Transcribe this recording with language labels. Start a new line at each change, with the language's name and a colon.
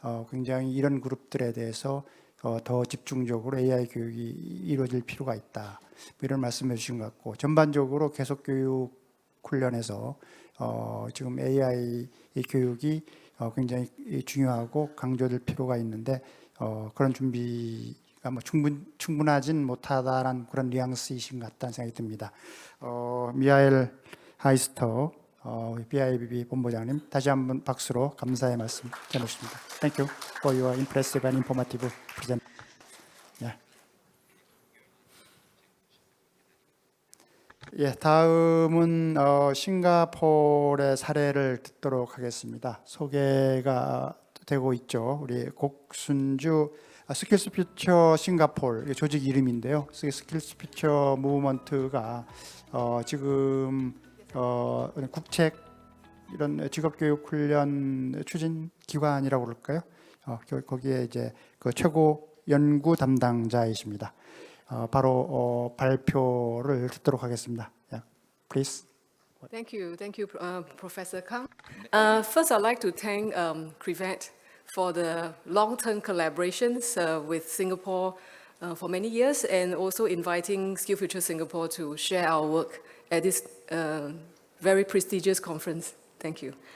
Korean: 굉장히 이런 그룹들에 대해서 더 집중적으로 AI 교육이 이루어질 필요가 있다, 이런 말씀해 주신 것 같고, 전반적으로 계속교육 훈련에서 지금 AI 교육이 굉장히 중요하고 강조될 필요가 있는데 그런 준비가 충분하진 못하다라는 그런 뉘앙스이신 것 같다는 생각이 듭니다. 미하엘 하이스터 BIBB 본부장님 다시 한번 박수로 감사의 말씀 전했습니다.
English: Thank you for your impressive and informative presentation.
Korean: 예, 다음은 싱가포르의 사례를 듣도록 하겠습니다. 소개가 되고 있죠. 우리 곡순주 스킬스퓨처 싱가포르 조직 이름인데요. 스킬스퓨처 무브먼트가 지금 국책 이런 직업교육 훈련 추진 기관이라고 그럴까요? 거기에 이제 그 최고 연구 담당자이십니다. 바로 발표를 듣도록 하겠습니다.
English: Yeah, please. Thank you, Professor Kang. First, I'd like to thank CREVET for the long-term collaborations with Singapore for many years, and also inviting SkillsFuture Singapore to share our work at this very prestigious conference. Thank you.